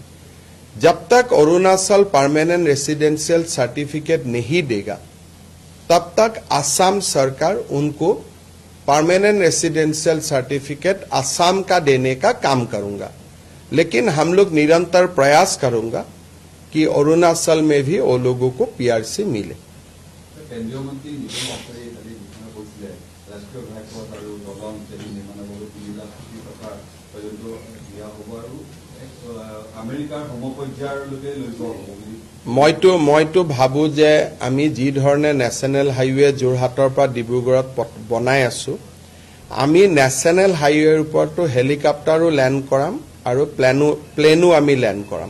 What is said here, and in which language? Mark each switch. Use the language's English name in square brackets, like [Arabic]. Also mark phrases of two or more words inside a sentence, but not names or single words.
[Hindi] जब तक अरुणाचल [English] permanent residential certificate [Hindi] नहीं देगा तब तक असम सरकार उनको [English] permanent residential certificate [Hindi] असम का देने का काम करूंगा। लेकिन हम लोग निरंतर प्रयास करूंगा कि अरुणाचल में भी वो लोगों को पीआरसी मिले। [Assamese] কেন্দ্ৰীয় মন্ত্ৰী ৰাষ্ট্ৰীয় ঘাটপথ আৰু দলং নিৰ্মাণ আমেৰিকাৰ সমপৰ্যায়লৈকে লৈ যোৱা হ'ব। মইতো ভাবো যে আমি যি ধৰণে [English] national highway [Assamese] যোৰহাটৰ পৰা ডিব্ৰুগড়ত বনাই আছো, আমি [English] national highwayৰ [Assamese] ওপৰতো হেলিকপ্টাৰো লেণ্ড কৰাম আৰু প্লেনো আমি লেণ্ড কৰাম।